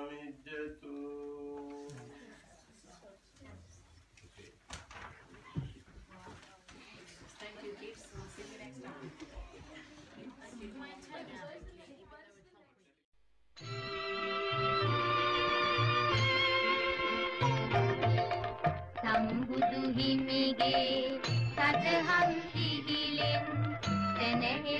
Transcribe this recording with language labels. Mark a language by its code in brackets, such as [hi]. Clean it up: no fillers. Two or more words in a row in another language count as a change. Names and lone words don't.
[pi] නිජ්ජතු. [en] Thank you, kids. We'll see you next time. [si] සම්බුදු හිමිගේ සදහම් සිහිලෙන් දැනෙන